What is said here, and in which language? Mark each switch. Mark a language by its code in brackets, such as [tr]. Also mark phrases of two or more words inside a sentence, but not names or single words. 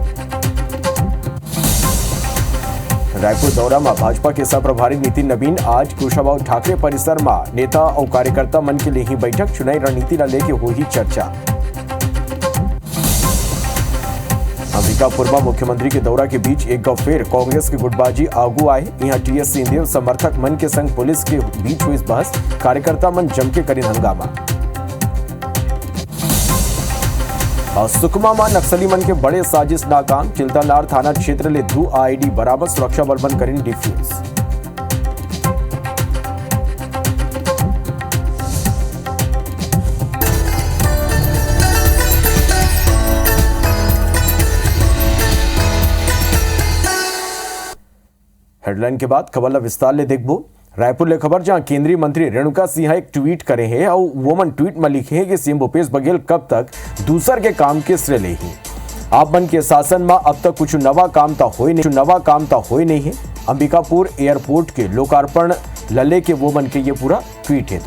[hne] रायपुर दौरा में भाजपा के सह प्रभारी नितिन नवीन आज कुशाभाऊ ठाकरे परिसर में नेता और कार्यकर्ता मन के लिए ही बैठक। चुनावी रणनीति न लेके हुई चर्चा। अंबिकापुर में मुख्यमंत्री के दौरा के बीच एक गौ फिर कांग्रेस की गुटबाजी आगू आए। यहाँ टीएस सिंहदेव समर्थक मन के संग पुलिस के बीच हुई बहस, कार्यकर्ता मन जम के करीन हंगामा। और सुकमा में नक्सली मन के बड़े साजिश नाकाम, चिल्तानार थाना क्षेत्र ले 2 आईडी बरामद, सुरक्षा बल मन करीन डिफ्यूज। हेडलाइन के बाद खबर ला विस्तार ले देखबो। रायपुर ले खबर, जहां केंद्रीय मंत्री रेणुका सिंह एक ट्वीट करे हैं और वो मन ट्वीट में लिखे हैं कि सीएम भूपेश बघेल कब तक दूसर के काम के श्रेय ले ही। आप मन के शासन में अब तक कुछ नवा काम तो होई नहीं है। अंबिकापुर एयरपोर्ट के लोकार्पण लले के वो मन के ये पूरा ट्वीट है।